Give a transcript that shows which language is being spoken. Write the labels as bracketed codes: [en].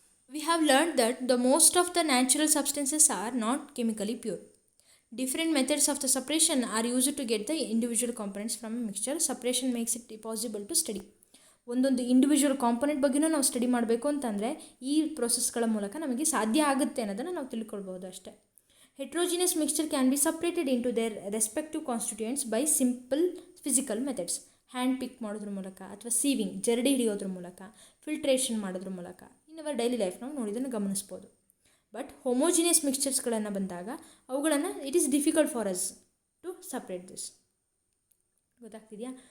[en] We have learn that the most of the natural substances are not chemically pure. Different methods of the separation are used to get the individual components from a mixture. Separation makes it possible to study. [kn] ಒಂದೊಂದು individual component ಬಗ್ಗೆನೂ ನಾವು study ಮಾಡಬೇಕು ಅಂತಂದರೆ ಈ ಪ್ರೊಸೆಸ್ಗಳ ಮೂಲಕ ನಮಗೆ ಸಾಧ್ಯ ಆಗುತ್ತೆ ಅನ್ನೋದನ್ನು ನಾವು ತಿಳ್ಕೊಳ್ಬೋದು ಅಷ್ಟೇ. [en] Heterogeneous mixture can be separated into their respective constituents by simple physical methods. [kn] Hand ಪಿಕ್ ಮಾಡೋದ್ರ ಮೂಲಕ, ಅಥವಾ ಸೀವಿಂಗ್, ಜರಡಿ ಹಿಡಿಯೋದ್ರ ಮೂಲಕ, ಫಿಲ್ಟ್ರೇಷನ್ ಮಾಡೋದ್ರ ಮೂಲಕ [en] in our daily life [kn] ನಾವು ನೋಡಿದ್ದನ್ನು ಗಮನಿಸ್ಬೋದು. [en] but homogeneous ಮಿಕ್ಸ್ಚರ್ಸ್ಗಳನ್ನು [kn] ಬಂದಾಗ ಅವುಗಳನ್ನು [en] It is difficult for us to separate this. [kn] ಗೊತ್ತಾಗ್ತಿದೆಯಾ?